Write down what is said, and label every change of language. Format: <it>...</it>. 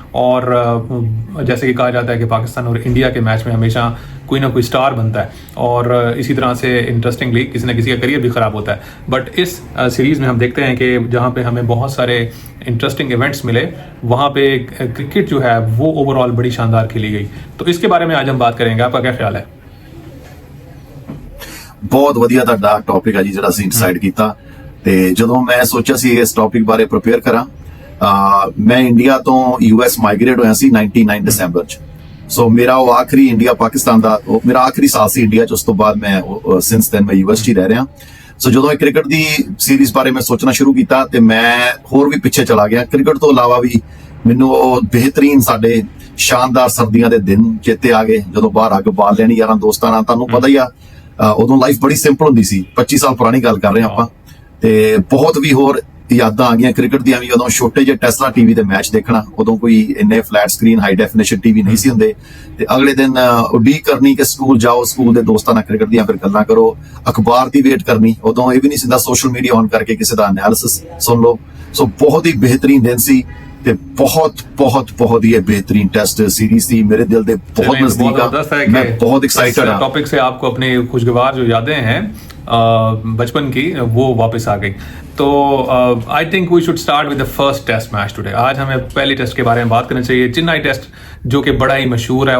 <hi>और जैसे कि कहा जाता है कि पाकिस्तान और इंडिया के मैच में हमेशा कोई ना कोई स्टार बनता है और इसी तरह से इंटरेस्टिंगली किसी न किसी का करियर भी ख़राब होता है। बट इस सीरीज़ में हम देखते हैं कि जहाँ पे हमें बहुत सारे इंटरेस्टिंग इवेंट्स मिले, वहाँ पे क्रिकेट जो है वो ओवरऑल बड़ी शानदार खेली गई। तो इसके बारे में आज हम बात करेंगे। आपका क्या ख्याल है?</hi> <pa>ਬਹੁਤ ਵਧੀਆ ਤੁਹਾਡਾ ਟੌਪਿਕ ਹੈ ਜੀ ਜਿਹੜਾ ਅਸੀਂ ਡਿਸਾਈਡ ਕੀਤਾ। ਤੇ ਜਦੋਂ ਮੈਂ ਸੋਚਿਆ ਸੀ ਇਸ ਟੌਪਿਕ ਬਾਰੇ ਪ੍ਰਿਪੇਅਰ ਕਰਾਂ, ਮੈਂ ਇੰਡੀਆ ਤੋਂ ਯੂਐਸ ਮਾਈਗ੍ਰੇਟ ਹੋਇਆ ਸੀ 99 ਦਸੰਬਰ ਚ। ਸੋ ਮੇਰਾ ਉਹ ਆਖਰੀ ਇੰਡੀਆ ਪਾਕਿਸਤਾਨ ਦਾ ਮੇਰਾ ਆਖਰੀ ਸਾਲ ਸੀ ਇੰਡੀਆ ਚ। ਉਸ ਤੋਂ ਬਾਅਦ ਮੈਂ</pa> <en>since then</en> <pa>ਮੈਂ ਯੂਐਸ ਚ ਹੀ ਰਹਿ ਰਿਹਾ। ਸੋ ਜਦੋਂ ਇਹ ਕ੍ਰਿਕਟ ਦੀ ਸੀਰੀਜ਼ ਬਾਰੇ ਮੈਂ ਸੋਚਣਾ ਸ਼ੁਰੂ ਕੀਤਾ ਤੇ ਮੈਂ ਹੋਰ ਵੀ ਪਿੱਛੇ ਚਲਾ ਗਿਆ। ਕ੍ਰਿਕਟ ਤੋਂ ਇਲਾਵਾ ਵੀ ਮੈਨੂੰ ਉਹ ਬਿਹਤਰੀਨ ਸਾਡੇ ਸ਼ਾਨਦਾਰ ਸਰਦੀਆਂ ਦੇ ਦਿਨ ਚੇਤੇ ਆ ਗਏ ਜਦੋਂ ਬਾਹਰ ਅੱਗ ਬਾਲ ਲੈਣੀ ਯਾਰਾਂ ਦੋਸਤਾਂ ਨਾਲ। ਤੁਹਾਨੂੰ ਪਤਾ ਹੀ ਆ ਉਦੋਂ ਲਾਈਫ ਬੜੀ ਸਿੰਪਲ ਹੁੰਦੀ ਸੀ। 25 ਸਾਲ ਪੁਰਾਣੀ ਗੱਲ ਕਰ ਰਹੇ ਆਪਾਂ। ਤੇ ਬਹੁਤ ਵੀ ਹੋਰ ਯਾਦਾਂ ਆ ਗਈਆਂ ਕ੍ਰਿਕਟ ਦੀਆਂ ਵੀ। ਉਦੋਂ ਛੋਟੇ ਜਿਹੇ ਟੈਸਲਾ ਟੀਵੀ ਤੇ ਮੈਚ ਦੇਖਣਾ, ਉਦੋਂ ਕੋਈ ਇੰਨੇ flat screen high definition TV ਨਹੀਂ ਸੀ ਹੁੰਦੇ। ਤੇ ਅਗਲੇ ਦਿਨ ਉਡੀਕ ਕਰਨੀ ਕਿ ਸਕੂਲ ਜਾਓ, ਸਕੂਲ ਦੇ ਦੋਸਤਾਂ ਨਾਲ ਕ੍ਰਿਕਟ ਦੀਆਂ ਫਿਰ ਗੱਲਾਂ ਕਰੋ, ਅਖਬਾਰ ਦੀ ਵੇਟ ਕਰਨੀ। ਉਦੋਂ ਇਹ ਵੀ ਨਹੀਂ ਸੀ ਸੋਸ਼ਲ ਮੀਡੀਆ ਔਨ ਕਰਕੇ ਕਿਸੇ ਦਾ ਐਨਾਲਿਸਿਸ ਸੁਣ ਲਓ। ਸੋ ਬਹੁਤ ਹੀ ਬਿਹਤਰੀਨ ਦਿਨ ਸੀ ਤੇ</pa> <hi>बहुत ही बेहतरीन टेस्ट सीरीज थी। मेरे दिल के बहुत नजदीक है। मैं बहुत एक्साइटेड हूं। टॉपिक से आपको अपनी खुशगवार जो यादें हैं बचपन की वो वापस आ गई।</hi> <en>तो I think we should start with the first test match today.</en> <hi>आज हमें पहले टेस्ट के बारे में बात करना चाहिए, चेन्नई टेस्ट, जो कि बड़ा ही मशहूर है।</hi>